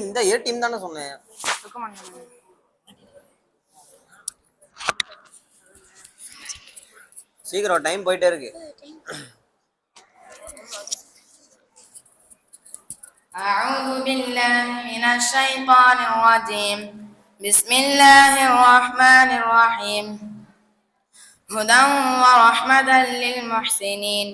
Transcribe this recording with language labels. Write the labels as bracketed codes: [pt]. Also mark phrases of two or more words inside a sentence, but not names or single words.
[ta] இந்த [en] A team [ta] தானே சொன்னேன். சீக்கிரம், டைம் போயிட்டே இருக்கு. [ar] أعوذ بالله من الشيطان الرجيم. بسم الله الرحمن الرحيم. هدى ورحمة للمحسنين.